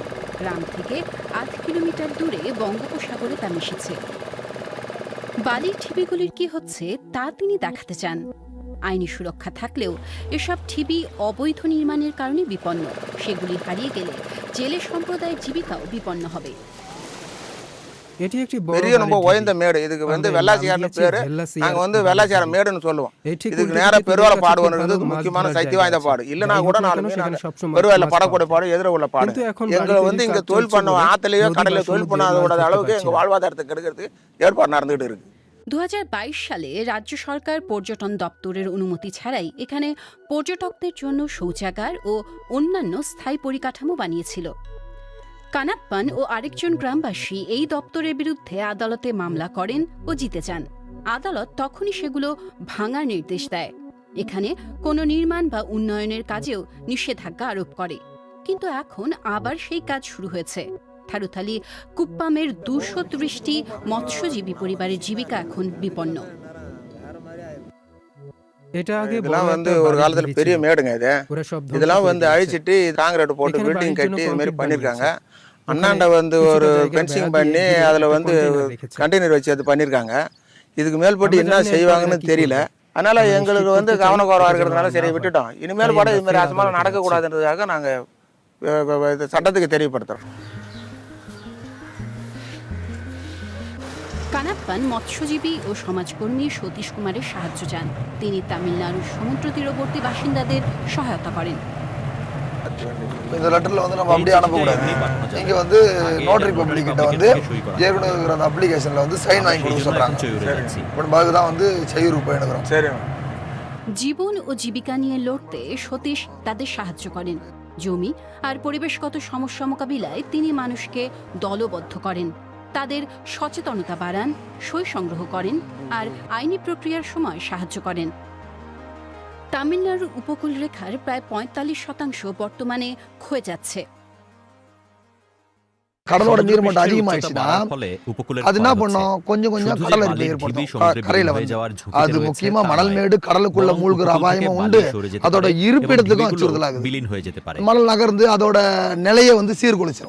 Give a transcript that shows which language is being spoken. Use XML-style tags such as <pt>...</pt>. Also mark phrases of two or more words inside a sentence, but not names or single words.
<bn>গ্রাম থেকে 8 কিলোমিটার দূরে বঙ্গোপসাগরে তা মিশেছে। বালির ঢিবিগুলির কি হচ্ছে তা তিনি দেখাতে চান। আইনি সুরক্ষা থাকলেও এসব ঢিবি অবৈধ নির্মাণের কারণে বিপন্ন। সেগুলি হারিয়ে গেলে জেলে সম্প্রদায়ের জীবিকাও বিপন্ন হবে।</bn> <ta>எட்டி একটি பெரிய ரொம்ப உயர்ந்த மேடு. இதுக்கு வந்து வெள்ளாச்சியார்னு பேரு. நாங்க வந்து வெள்ளாச்சியார் மேடுன்னு சொல்லுவோம். இதுக்கு நேரா பெருவால பாடுவது முக்கியமான சக்தி வாய்ந்த பாடு. இல்லனா கூட நாலு பெருவால பாடக்கூடிய பாடு எதிர உள்ள பாடு. எங்களை வந்து இங்க தொழில் பண்ண ஆத்துலயோ கடல்ல தொழில் பண்ணாத அளவுக்கு எங்க வாழ்வாதாரத்தை கெடுக்கிறதுக்கு ஏற்பாடு நடந்துகிட்டு இருக்கு।</ta> <bn>2022 সালে রাজ্য সরকার পর্যটন দপ্তরের অনুমতি ছাড়াই এখানে পর্যটকদের জন্য শৌচাগার ও অন্যান্য স্থায়ী পরিকাঠামো বানিয়েছিল। কানাপ্পান ও আরেকজন গ্রামবাসী এই দপ্তরের বিরুদ্ধে আদালতে মামলা করেন ও জিতে যান। আদালত তখনই সেগুলো ভাঙার নির্দেশ দেয়। এখানে কোনো নির্মাণ বা উন্নয়নের কাজেও নিষেধাজ্ঞা আরোপ করে। কিন্তু এখন আবার সেই কাজ শুরু হয়েছে। থারুথালি কুপ্পামের 230টি মৎস্যজীবী পরিবারের জীবিকা এখন বিপন্ন।</bn> <ta>இதெல்லாம் வந்து ஒரு காலத்துல பெரிய மேடுங்க. இதெல்லாம் வந்து அழிச்சிட்டு காங்கிரீட் போட்டு பில்டிங் கட்டி இது மாதிரி பண்ணிருக்காங்க. அண்ணாண்ட வந்து ஒரு ஃபென்சிங் பண்ணி அதுல வந்து கண்டெய்னர் வச்சு அது பண்ணிருக்காங்க. இதுக்கு மேல் போட்டு என்ன செய்வாங்கன்னு தெரியல. அதனால எங்களுக்கு வந்து கவனக்குறைவா இருக்கிறதுனால சரி விட்டுட்டோம். இனிமேல் கூட இது மாதிரி அசம்பாவிதம் நடக்கக்கூடாதுன்றதுக்காக நாங்க சட்டத்துக்கு தெரியப்படுத்துறோம்।</ta> <bn>কানাপ্পান মৎস্যজীবী ও সমাজকর্মী সতীশ কুমারের সাহায্য চান। তিনি তামিলনাড়ুর সমুদ্র তীরবর্তী বাসিন্দাদের সহায়তা করেন।</bn> <ta>இந்த லெட்டர்ல வந்து நம்ம அப்படியே அனுப்பக்கூடாது. இங்க வந்து</ta> <en>notary public</en> <ta>கிட்ட வந்து ஏற்கனவே இருக்கிற அந்த அப்ளிகேஷன்ல வந்து சைன் வாங்கி கொடுக்க சொல்றாங்க। இப்போ பாக்கு தான் வந்து செய்யுறு போய் எடுக்கிறோம்। சரி।</ta> <bn>জীবন ও জীবিকা নিয়ে লড়তে সতীশ তাদের সাহায্য করেন। জমি আর পরিবেশগত সমস্যা মোকাবিলায় তিনি মানুষকে দলবদ্ধ করেন, তাদের সচেতনতা বাড়ান, সই সংগ্রহ করেন আর আইনি প্রক্রিয়ার সময় সাহায্য করেন। তামিলনাড়ুর উপকূল রেখার প্রায় 45% বর্তমানে ক্ষয়ে যাচ্ছে।</bn> <ta>கடலோட நீர்மட்டம் அதிகமாயிடுச்சுன்னா அது என்ன பண்ணும், கொஞ்சம் கொஞ்சம் கடல் அரிப்பு ஏற்படும் கரையில வந்து. அது முக்கியமா மணல் மேடு கடலுக்குள்ள மூழ்கிற அபாயமும் உண்டு, அதோட இருப்பிடத்துக்கும் அச்சுறுத்தலாகுது। மணல் நகர்ந்து அதோட நிலையை வந்து சீர்குலைச்சிடும்।</ta>